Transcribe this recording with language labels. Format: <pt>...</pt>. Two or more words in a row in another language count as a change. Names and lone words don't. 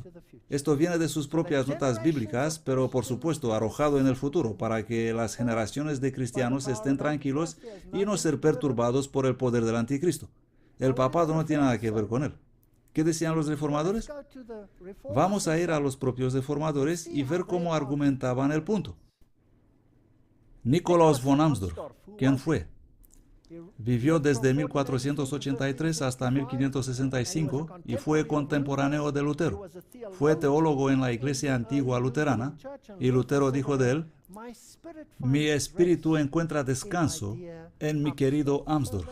<es>Esto viene de sus propias notas bíblicas, pero por supuesto arrojado en el futuro para que las generaciones de cristianos estén tranquilos y no ser perturbados por el poder del anticristo. El papado no tiene nada que ver con él. ¿Qué decían los reformadores? Vamos a ir a los propios reformadores y ver cómo argumentaban el punto. Nikolaus von Amsdorf, ¿quién fue? Vivió desde 1483 hasta 1565 y fue contemporáneo de Lutero. Fue teólogo en la iglesia antigua luterana y Lutero dijo de él, mi espíritu encuentra descanso en mi querido Amsdorf.</es>